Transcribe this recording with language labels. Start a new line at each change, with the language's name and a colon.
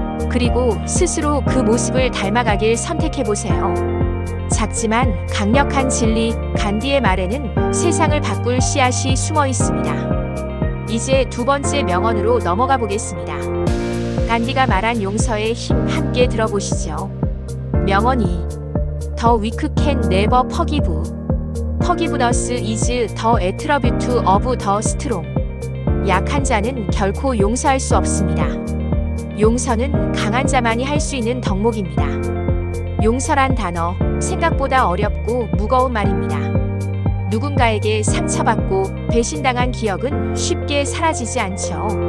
Korean: 그리고 스스로 그 모습을 닮아가길 선택해 보세요. 작지만 강력한 진리, 간디의 말에는 세상을 바꿀 씨앗이 숨어 있습니다. 이제 두 번째 명언으로 넘어가 보겠습니다. 간디가 말한 용서의 힘 함께 들어보시죠. 명언 2.
English: The weak can never forgive. Forgiveness is the attribute of the strong.
Korean: 약한 자는 결코 용서할 수 없습니다. 용서는 강한 자만이 할 수 있는 덕목입니다. 용서란 단어, 생각보다 어렵고 무거운 말입니다. 누군가에게 상처받고 배신당한 기억은 쉽게 사라지지 않죠.